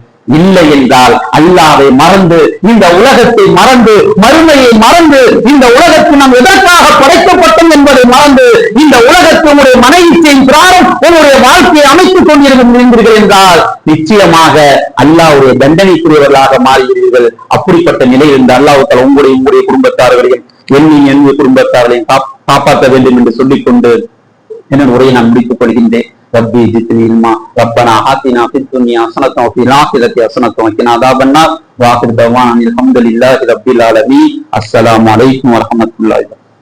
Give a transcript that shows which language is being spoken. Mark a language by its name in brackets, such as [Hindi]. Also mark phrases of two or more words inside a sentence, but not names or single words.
[Tamil] இல்லை என்றால் அல்லாஹ்வை மறந்து, இந்த உலகத்தை மறந்து, மறுமையை மறந்து, இந்த உலகத்தில் நாம் எதற்காக படைக்கப்பட்டோம் என்பதை மறந்து, இந்த உலகத்தில் உங்களுடைய மனைவியின் பிராரம் உங்களுடைய வாழ்க்கையை அமைத்துக் கொண்டிருக்கிறீர்கள் என்றால் நிச்சயமாக அல்லாஹ்வுடைய தண்டனைக்குரியவர்களாக மாறுகிறீர்கள். அப்படிப்பட்ட நிலையில் இந்த அல்லாஹ் உங்களுடைய குடும்பத்தார்களையும் என்னுடைய குடும்பத்தார்களையும் காப்பாற்ற வேண்டும் என்று சொல்லிக்கொண்டு என்ன உரையை நான் முடித்துக் கொள்கின்றேன். [Arabic] ربي زدني علما ربنا آتنا في الدنيا حسنة وفي الآخرة حسنة وقنا عذاب النار وآخر دعوانا الحمد لله رب العالمين. السلام عليكم ورحمة الله وبركاته.